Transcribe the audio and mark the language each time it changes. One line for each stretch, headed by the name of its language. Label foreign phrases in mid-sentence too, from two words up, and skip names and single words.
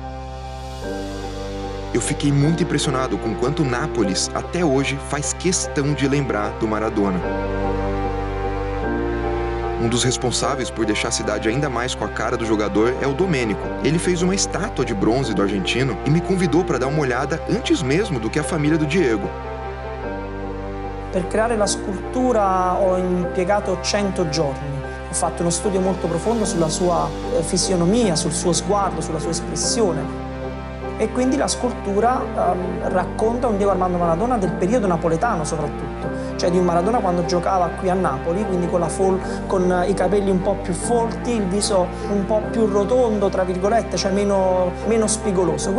Portuguese: Eu fiquei muito impressionado com quanto Nápoles, até hoje, faz questão de lembrar do Maradona. Um dos responsáveis por deixar a cidade ainda mais com a cara do jogador é o Domênico. Ele fez uma estátua de bronze do argentino e me convidou para dar uma olhada antes mesmo do que a família do Diego.
Italian: Per creare la scultura ho impiegato 100 giorni. Ho fatto uno studio molto profondo sulla sua fisionomia, sul suo sguardo, sulla sua espressione. e quindi la scultura racconta un Diego Armando Maradona del periodo napoletano soprattutto, cioè di un Maradona quando giocava qui a Napoli, quindi con i capelli un po' più folti, il viso un po' più rotondo, tra virgolette, cioè meno spigoloso.